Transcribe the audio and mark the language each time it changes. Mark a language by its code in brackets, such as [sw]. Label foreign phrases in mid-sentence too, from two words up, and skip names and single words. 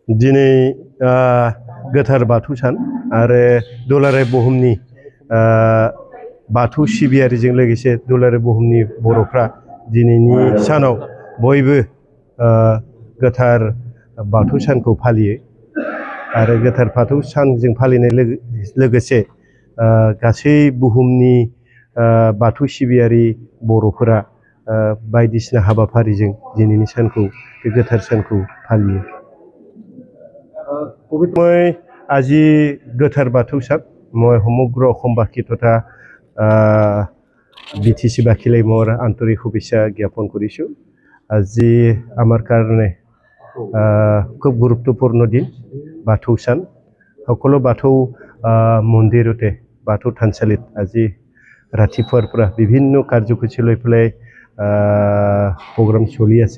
[brx] दिनै गोथार बाथौ सान आरो दुलाराय बुहुमनि बाथौ सिबियारिजों लोगोसे दुलाराय बुहुमनि बर'फ्रा दिनैनि सानाव बयबो गोथार बाथौ सानखौ फालियो आरो गोथार बाथौ सानजों फालिनाय लोगोसे गासै बुहुमनि बाथौ सिबियारि बर'फोरा बायदिसिना हाबाफारिजों दिनैनि सानखौ बे गोथार सानखौ फालियो। [as] মই আজি [brx] गोथार बाथौ सान [as] মই সমগ্ৰ অসমবাসী তথা Btcla মোৰ আন্তৰিক শুভেচ্ছা জ্ঞাপন কৰিছোঁ। আজি আমাৰ কাৰণে খুব গুৰুত্বপূৰ্ণ দিন বাথৌ सान সকলো বাথৌ মন্দিৰতে বাথৌ থানচালিত আজি ৰাতিপুৱাৰ পৰা বিভিন্ন কাৰ্যসূচী লৈ পেলাই প্ৰগ্ৰাম চলি আছে।